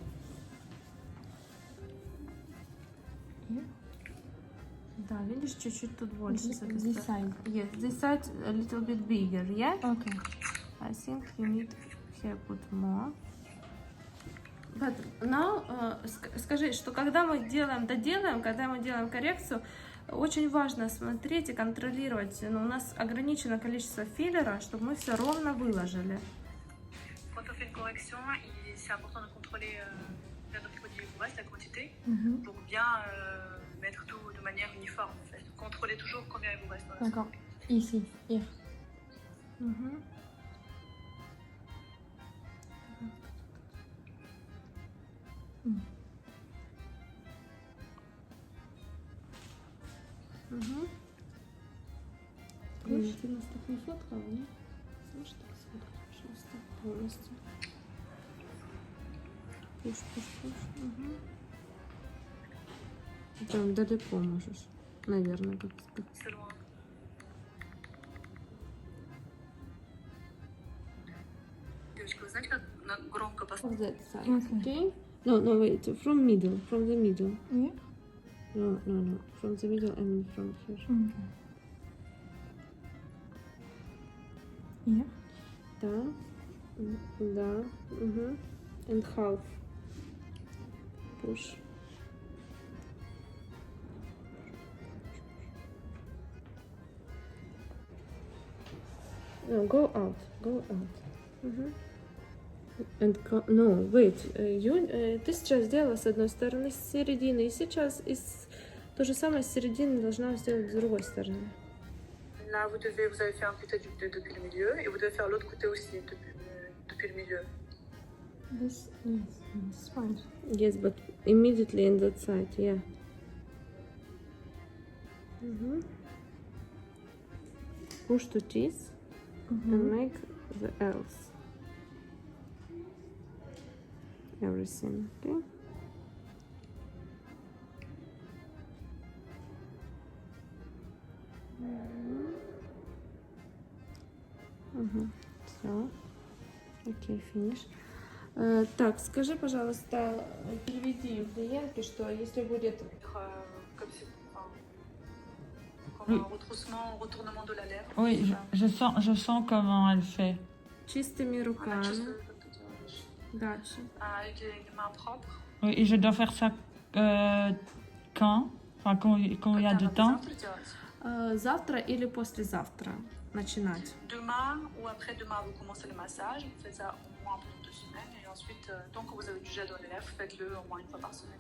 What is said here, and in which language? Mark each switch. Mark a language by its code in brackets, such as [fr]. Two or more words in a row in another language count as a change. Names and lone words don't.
[ru] Да, видишь, чуть-чуть тут больше. с этой [en] This [ru] стороны. [en] side. Yes, this side a little bit bigger, yeah? Okay. I think you need here put more. But now, [ru] скажи, что когда мы доделаем, когда мы делаем коррекцию, очень важно смотреть и контролировать. Но у нас ограничено количество филлера, чтобы мы все ровно выложили. [fr] Quand on fait une correction, c'est important de contrôler la produit du reste, la quantité, pour bien mettre tout de manière uniforme. En fait. Contrôlez toujours combien il vous reste dans la D'accord. Ici. [en] Here. Мгм. Угу. [ru] Ты нас так не фоткала, нет? Можешь так сфоткать, пожалуйста, полностью. Пуш. Угу. Прям далеко можешь, наверное, как сказать. [fr] C'est loin. [ru] Девочки, вы знаете, как громко поставить? [en] From that side, Okay. okay? No, wait, from the middle. Yeah. No, from the middle and from here. Okay. Yeah. Да, угу. And half. Push. No, go out. Угу. And no, wait, [ru] ты сейчас сделала с одной стороны, с середины, и сейчас то же самое с середины должна сделать с другой стороны. [fr] Là, vous avez fait un côté depuis le milieu et vous devez faire l'autre côté aussi depuis le milieu. [en] This is fine. Yes, but immediately in that side, yeah. Push to this and make the L's. Everything, okay? [ru] Все. Окей, финиш. Так, скажи, пожалуйста, переведи клиентке, что если будет... [fr] Comme un retroussement, retournement de la lèvre. Oui, je sens comment elle fait. [ru] Чистыми руками. Дальше. [fr] Avec les mains propres. Oui, et je dois faire ça quand? Enfin, quand il y a du temps. [ru] Завтра или послезавтра начинать. [fr] Demain ou après-demain, vous commencez le massage. Vous faites ça au moins pendant 2 semaines. Et ensuite, tant que vous avez du gel dans les lèvres, faites-le au moins 1 fois par semaine.